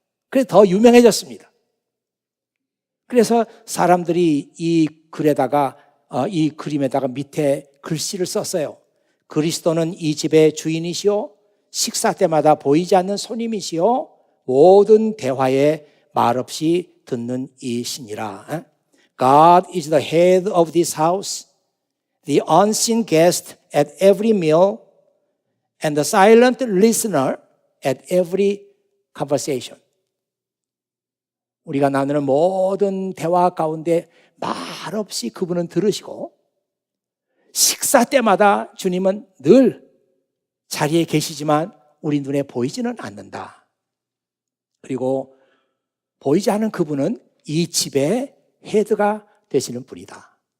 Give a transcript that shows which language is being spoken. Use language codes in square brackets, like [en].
[ko] 그래서 더 유명해졌습니다. 그래서 사람들이 이 글에다가 이 그림에다가 밑에 글씨를 썼어요. 그리스도는 이 집의 주인이시오, 식사 때마다 보이지 않는 손님이시오, 모든 대화에 말없이 듣는 이시니라. [en] God is the head of this house, the unseen guest at every meal, and the silent listener at every conversation. [ko] 우리가 나누는 모든 대화 가운데 말없이 그분은 들으시고, 식사 때마다 주님은 늘 자리에 계시지만 우리 눈에 보이지는 않는다. 그리고 보이지 않는 그분은 이 집의 헤드가 되시는 분이다.